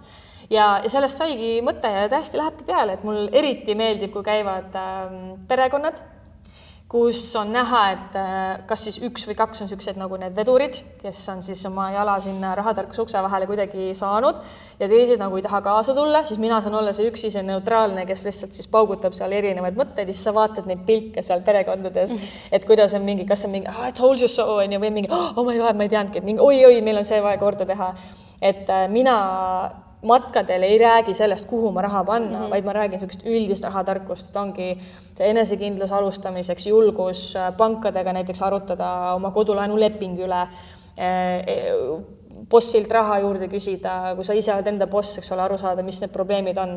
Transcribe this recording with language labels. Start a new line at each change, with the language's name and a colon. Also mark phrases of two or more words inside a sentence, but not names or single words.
Estonian: Ja sellest saigi mõte ja täiesti lähebki peale, et mul eriti meeldib, kui käivad perekonnad, kus on näha, et kas siis 1 või 2 on sellised nagu need vedurid, kes on siis oma jala sinna rahatarkuse ukse vahele kuidagi saanud ja teised nagu ei taha kaasa tulla, siis mina saan olla see üksi see neutraalne, kes lihtsalt siis paugutab seal erinevaid mõtteid ja siis sa vaatad neid pilke seal perekondades, et kuidas on mingi, kas on mingi,
English: I told you so,
Estonian: või mingi,
English: oh my god,
Estonian: ma ei teadnudki, et mingi, oi, meil on see vaja korda teha. Et mina matkadel ei räägi sellest, kuhu ma raha panna, vaid ma räägin sellist üldist rahatarkust, et ongi see enesekindlus alustamiseks, julgus pankadega näiteks arutada oma kodulaenu leping üle, bossilt raha juurde küsida, kui sa ise oled enda boss, eks ole, aru saada, mis need probleemid on.